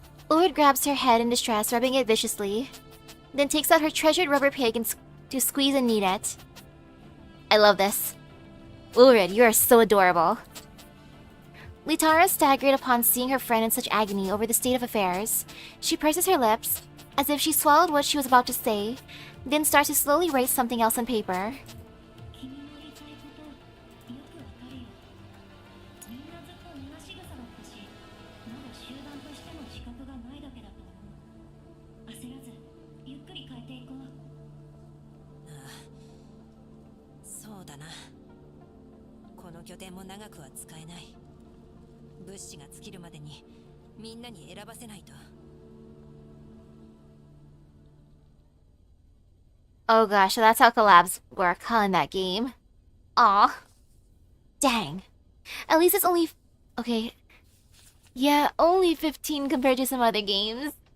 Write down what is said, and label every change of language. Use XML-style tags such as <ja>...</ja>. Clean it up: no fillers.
<en>Ulrich grabs her head in distress, rubbing it viciously, then takes out her treasured rubber pig to squeeze and knead it. I love this. Ulrich, you are so adorable. Litara staggered upon seeing her friend in such agony over the state of affairs. She purses her lips, as if she swallowed what she was about to say, then starts to slowly write something else on paper.</en> <ja>君の言いたいことよくわかるよ。みんなずっと根なし草だったし、まだ集団としての自覚がないだけだと思う。焦らずゆっくり変えていこう。ああ、そうだな。この拠点も長くは使えない。物資が尽きるまでにみんなに選ばせないと。</ja> <en>Oh gosh, so that's how collabs work, huh, in that game? Aw. Dang. At least it's only... Okay. Yeah, only 15 compared to some other games.</en>